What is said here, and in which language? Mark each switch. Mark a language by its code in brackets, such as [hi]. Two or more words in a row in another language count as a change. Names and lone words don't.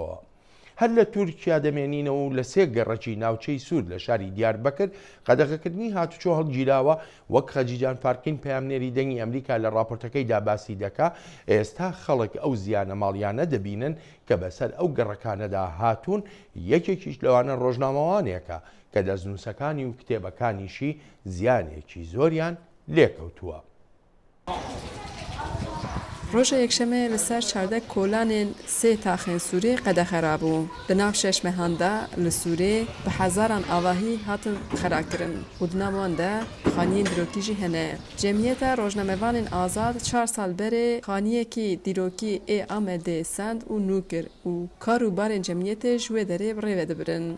[ckb] هەر لە تورکیا دەمێنینەوە و لە سێ گەڕەکی ناوچەی سوود لە شاری دیاربەکر قەدەغەکردنی هاتوچۆ هەڵگیراوە وەک خەجیجان فارکین پەیامنێری دەنگی ئەمریکا لە راپۆرتەکەیدا باسی دەکا ئێستا خەڵک ئەو زیانە ماڵیانە دەبینن کە بەسەر ئەو گەڕەکانەدا هاتوون یەکێکیش لەوانە ڕۆژنامەوانێکە کە دەستنووسەکانی و کتێبەکانیشی زیانێکی زۆریان لێکەوتووە. [ku] ڕۆژە یەکشەمە لەسەر چاردە کۆلانên سێ تاخên Sûrê qedexe bû. Di nav şeş mehan de li Sûrê bi hezaran avahî hatin xerakirin û di nav wan de xaniyên dîrokî jî hene. Cemiyeta Rojnamevanên Azad 4 sal berê xaniyekî dîrokî ê Amedê send û nû kir û kar û barên cemiyetê ji wê derê rêve dibirin.